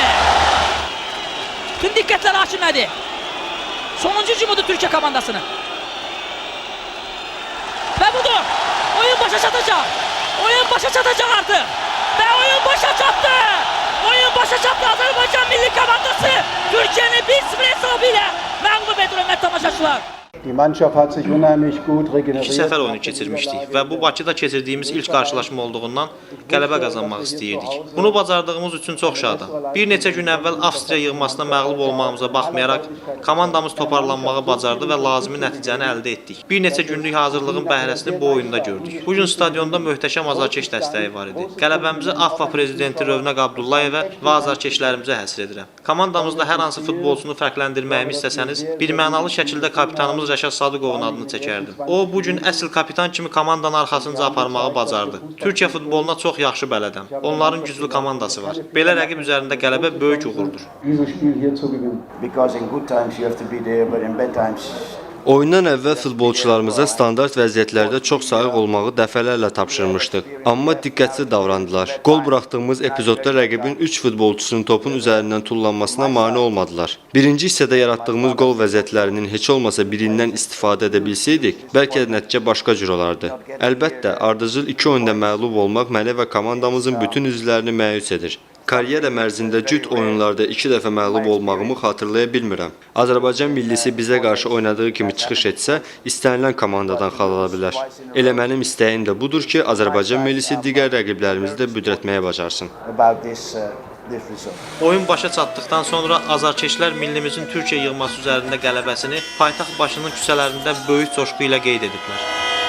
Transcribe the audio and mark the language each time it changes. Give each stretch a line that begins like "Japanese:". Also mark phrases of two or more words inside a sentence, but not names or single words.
Azerbaijani: Tüm diqqətlər hakimlədi. Sonuncu hücumudur Türkiyə komandasının. Və budur. Oyun başa çatacaq. Oyun başa çatacaq artıq. Və oyun başa çatdı. Oyun başa çatdı. Azərbaycan milli komandası Türkiyəni 1-0 hesabı ilə məğlub edir hörmətli tamaşaçılar.
German: Die Mannschaft hat sich unheimlich gut
Azerbaijani: İki
German: regeneriert.
Azerbaijani: səfər oyunu keçirmişdik və bu Bakıda keçirdiyimiz ilk qarşılaşma olduğundan qələbə qazanmaq istəyirdik. Bunu bacardığımız üçün çox şadam. Bir neçə gün əvvəl Avstriya yığmasına məğlub olmağımıza baxmayaraq, komandamız toparlanmağı bacardı və lazımi nəticəni əldə etdik. Bir neçə günlük hazırlığın bəhrəsini bu oyunda gördük. Bugün stadionda möhtəşəm azarkeş dəstəyi var idi. Qələbəmizi AFFA prezidenti Rövnəq Abdullayevə və azarkeşlərimizə həsr edirəm. Komandamızda hər hansı futbolçunu fərqləndirməyimi istəsəniz, birmənalı şəkildə kapitanımız Rəşad Sadıqovun adını çəkərdim. O, bugün əsl kapitan kimi komandanın arxasınca aparmağı bacardı. Türkiyə futboluna çox yaxşı bələdəm. Onların güclü komandası var. Belə rəqib üzərində qələbə böyük uğurdur.
German: Dieses Spiel hier zu gewinnen.
English: Because in good times you have to be there, but in bad times
Azerbaijani: Oyundan əvvəl futbolçularımıza standart vəziyyətlərdə çox sayıq olmağı dəfələrlə tapşırmışdıq. Amma diqqətli davrandılar. Qol buraxdığımız epizodda rəqibin 3 futbolçusunun topun üzərindən tullanmasına mane olmadılar. Birinci hissədə yaratdığımız qol vəziyyətlərinin heç olmasa birindən istifadə edə bilsəydik, bəlkə nəticə başqa cür olardı. Əlbəttə, ardıcıl 2 oyunda məğlub olmaq məni və komandamızın bütün üzvlərini məyus edir. Karyera mərzində cüt oyunlarda 2 dəfə məğlub olmağımı xatırlaya bilmirəm. Azərbaycan millisi bizə qarşı oynadığı kimi çıxış etsə, istənilən komandadan xal ala bilər. Elə mənim istəyim də budur ki, Azərbaycan millisi digər rəqiblərimizi də büdrətməyə bacarsın.
English: about this result.
Azerbaijani: Oyun başa çatdıqdan sonra azarkeşlər millimizin Türkiyə yığması üzərində qələbəsini paytaxt başının küçələrində böyük coşqu ilə qeyd ediblər.